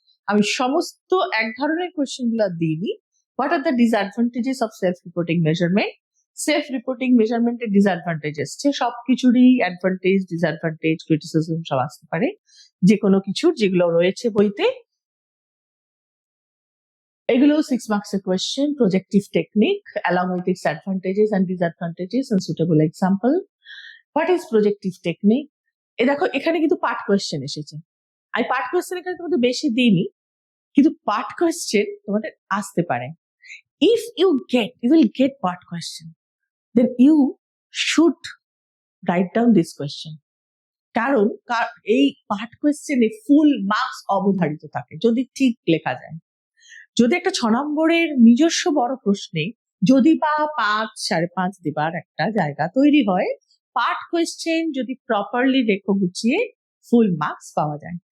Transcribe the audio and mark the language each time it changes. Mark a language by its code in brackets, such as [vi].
[bn] আমি সমস্ত এক ধরনের কোয়েশ্চেন গুলো দিইনি। [en] what are the disadvantages of self reporting measurement, [bn] self reporting মেজারমেন্টের disadvantage এসছে, সবকিছুরই অ্যাডভান্টেজ ডিসঅ্যাডভান্টেজ ক্রিটিসিজম সব আসতে পারে, যে কোনো কিছুর যেগুলো রয়েছে বইতে। এগুলো 6 মার্কস এর question. [en] Projective technique along with its advantages and disadvantages and suitable example. What is projective technique? [bn] দেখো এখানে কিন্তু পার্ট কোয়েশ্চেন এসেছে। আমি পার্ট কোয়েশ্চেন এখানে তোমাদের বেশি দিইনি, কিন্তু পার্ট কোয়েশ্চেন তোমাদের আসতে পারে। [en] If you will get part question, then you should write down this question. [bn] কারণ এই পার্ট কোয়েশ্চেনে ফুল মার্কস অবধারিত থাকে যদি ঠিক লেখা যায়। যদি একটা 6 নম্বরের নিজস্ব বড় প্রশ্নে যদি বা 5, 5.5 দেবার একটা জায়গা তৈরি হয়, পার্ট কোয়েশ্চেন যদি প্রপারলি লেখো গুছিয়ে ফুল মার্কস পাওয়া যায়।